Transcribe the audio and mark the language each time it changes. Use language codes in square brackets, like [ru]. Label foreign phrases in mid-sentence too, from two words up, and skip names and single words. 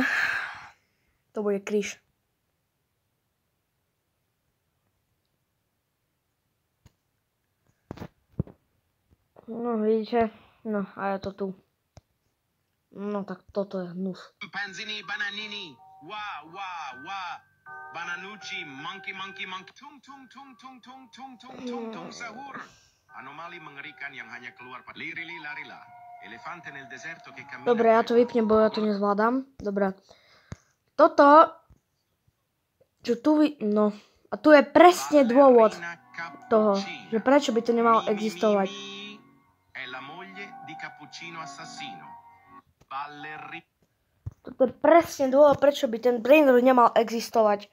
[sk] To bude kríž. No, vidíte? No, a je to tu. No, tak toto je hnus. Panzini, bananini. Wa, wa, wa. Bananucci, monkey, tung, tung, tung, tung, tung, tung, tung, tung, tung, sahur. [id] Anomali mengerikan yang hanya keluar pada lirili larila. [it] Elefante nel deserto che cammina. [sk] Dobre, ja to vypnem, bo ja to nezvládam. Dobre. Toto, čo tu no. A tu je presne dôvod toho, že prečo by to nemalo existovať. Toto je presne dôvod, prečo by ten brainrot nemal existovať.